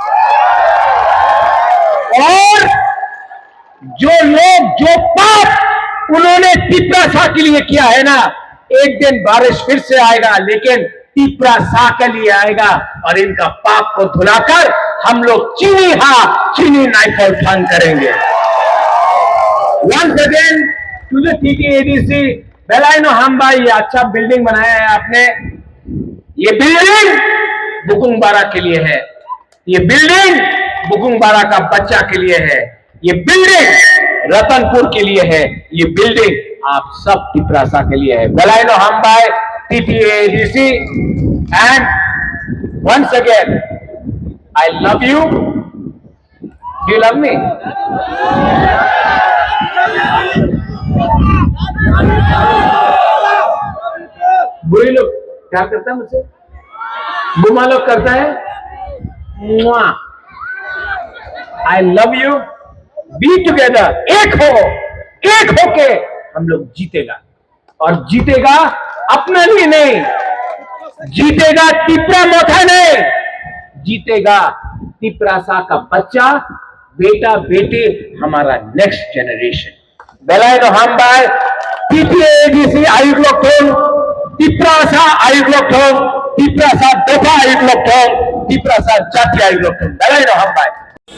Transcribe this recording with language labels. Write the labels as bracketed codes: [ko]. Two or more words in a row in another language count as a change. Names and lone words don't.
[hi] और जो लोग, जो पाप उन्होंने टिपरासा के लिए किया है ना, एक दिन बारिश फिर से आएगा, लेकिन टिपरासा के लिए आएगा, और इनका पाप को धुलाकर हम लोग [trp] चीनी नाइफल फान [hi] करेंगे। [en] Once again to the TTADC, [trp] बेलायनो हम्बा, [hi] ये अच्छा बिल्डिंग बनाया है आपने। ये बिल्डिंग बुकुंगबारा के लिए है, ये बिल्डिंग बुकुंगबारा का बच्चा के लिए है, ये बिल्डिंग रतनपुर के लिए है, ये बिल्डिंग आप सब टिपरासा के लिए है। [trp] बेलायनो हम्बा [en] TTADC, and once again I love you. Do you love me? [hi] बुरी लोग क्या करता है मुझसे, बुमा लोग करता है [en] I love you, be together, [hi] एक होके हम लोग जीतेगा, और जीतेगा अपना लिए नहीं, जीतेगा टिपरा मोथा नहीं, जीतेगा टिपरासा का बच्चा, बेटा बेटे, हमारा [en] next generation. [trp] बेलायनो हम्बाय TTADC आयुग्लोक्थों, टिपरासा आयुग्लोक्थों, टिपरासा दफा आयुग्लोक्थों, टिपरासा जाति आयुग्लोक्थों। बेलायनो हम्बाय।